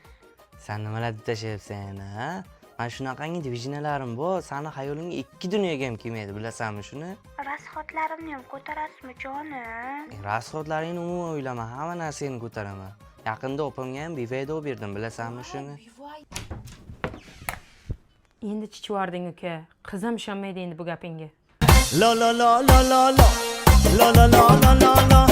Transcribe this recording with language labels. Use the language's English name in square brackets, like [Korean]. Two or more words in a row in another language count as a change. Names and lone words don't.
[Uzbek] Sen nimalar deb tashlayapsan yana? Mana shunaqangi divizinalarim bor, seni xayolingga 2 dunyoga ham kelmaydi, bilasanmi shuni? Rasxodlarimni ham ko'tarasizmi, jonim? Rasxodlaringni umuman o'ylama, hamma narsani ko'taraman. Yaqinda opamga ham bivaydo berdim, bilasanmi shuni? Endi chichvording uka. Qizim ishonmaydi endi bu gapingga. lo lo lo lo lo lo lo lo lo lo lo